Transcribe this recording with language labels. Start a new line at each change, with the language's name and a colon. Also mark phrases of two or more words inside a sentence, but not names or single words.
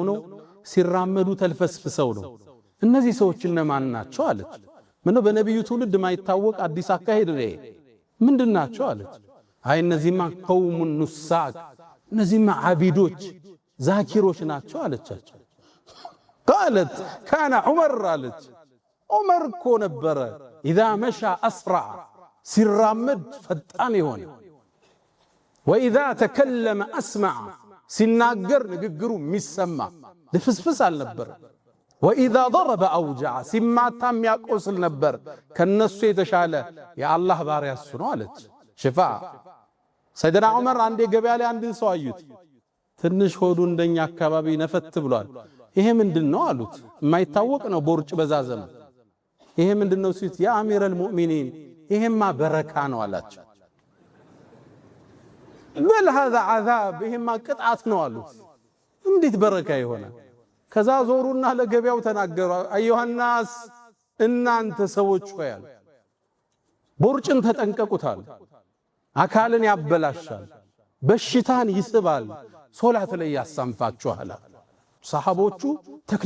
Amharic: ነው ሲራመዱ ተልፈስፍሰው ነው እነዚህ ሰዎች እነማን ናቸው አለች ምነው በነብዩ ትውልድ ማይታወቅ አዲስ አካሄድ ነው ምንድናቸው አለች አይ እነዚህማ
Arabic: قوم نساك
Amharic: እነዚህማ አቢዶች ዛኪሮች ናቸው አለቻቸው
Arabic: قالت كان عمر
Amharic: አለች ዑመር እኮ ነበረ
Arabic: اذا مشى اسرع
Amharic: ሲራመድ ፈጣን ይሆን
Arabic: واذا تكلم اسمع
Amharic: ሲናገር ንግግሩ የሚሰማ ለፍስፍስ አልነበር
Arabic: واذا ضرب اوجع
Amharic: ሲማታም ያቆስል ነበር ከነሱ የተሻለ የአላህ ባሪያ እሱ ነው አለች ሽፋ ሰይድና ዑመር አንዴ ገበያ ላይ አንድን ሰው አዩት ትንሽ ሆዱ እንደኛ አካባቢ ነፈት ብሏል ይሄ ምንድነው አሉት የማይታወቅ ነው ቦርጭ በዛዘመ ይሄ ምንድነው ሲት
Arabic: يا أمير المؤمنين
Amharic: ይሄማ በረካ ነው አላቸው
Arabic: بل هذا عذاب
Amharic: ይሄማ ቅጣት ነው አሉት እንዴት በረካ ይሆናል ከዛ ዞሩና ለገበያው ተናገሩ አዩሃናስ እናንተ ሰዎች ሆያል ቦርጭን ተጠንቀቁታል አካልን ያበላሻል በሽታን ይስባል ሶላት ላይ ያሳንፋችኋል ሰሃቦቹ ተክለ